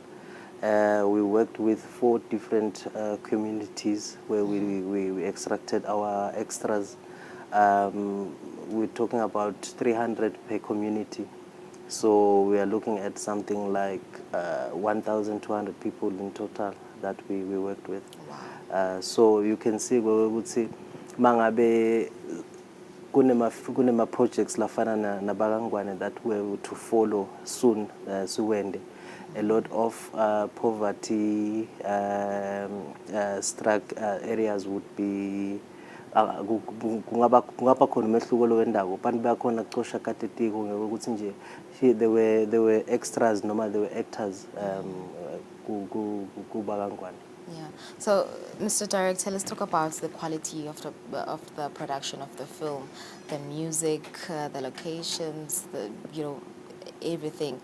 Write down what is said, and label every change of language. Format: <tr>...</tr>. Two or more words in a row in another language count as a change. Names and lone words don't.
<en>We worked with 4 different communities where we extracted our extras. We're talking about 300 per community. So we are looking at something like 1,200 people in total that we worked with. Wow. So you can see, we would say,</en> <ss>mangabe kunema projects lafana na Bagangwane</ss> <en>that were to follow soon,</en> <ss>suwende.</ss> <en>A lot of poverty struck areas would be</en> <ss>kungaba khona umehluko lo wendawo abantu bakhona kucosha katetiko ngokuthi nje</ss> <en>there were extras noma there were actors ku Bagangwane. Yeah. So, Mr. Director, let's talk about the quality of the production of the film, the music, the locations, everything.</en>